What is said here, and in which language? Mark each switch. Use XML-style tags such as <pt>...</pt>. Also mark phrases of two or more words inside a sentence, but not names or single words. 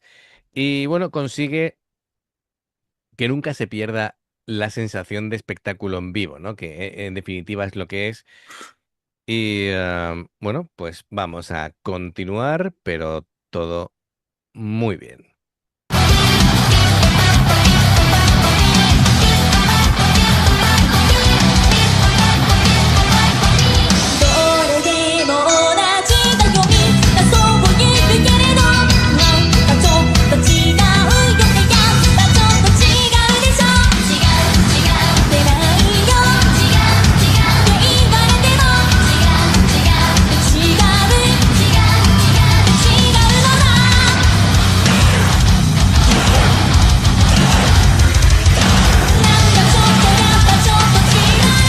<es>Y bueno, consigue que nunca se pierda la sensación de espectáculo en vivo, ¿no? Que en definitiva es lo que es. Y bueno, pues vamos a continuar, pero todo muy bien.</es> <ja>どれでも同じだよみんなそう言えるけれどなんかちょっと違うよねやっぱちょっと違うでしょ違う違ってないよ違う違って言われても違う違って違う違う違って違うのだなんかちょっとやっぱちょっと違う</ja>